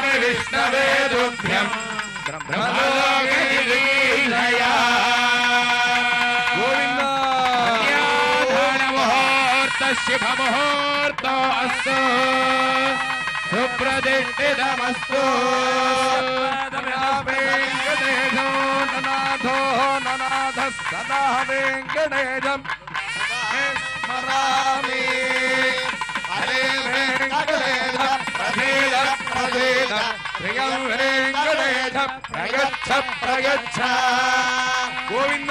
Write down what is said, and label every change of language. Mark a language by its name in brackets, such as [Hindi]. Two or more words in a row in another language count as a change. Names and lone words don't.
[Sanskrit] विष्णवे तुभ्यं ब्रह्मलोके लीलया గోవింద मुहूर्त शुभ मुहूर्त अस्तु सुप्रतिष्ठितमस्तु వెంకటేశో ననాథో ననాథ సదా వెంకటేశం స్మరామి హరే వెంకటేశ ప్రసీద ప్రసీద ప్రియం వెంకటేశ ప్రయచ్చ ప్రయచ్చ గోవింద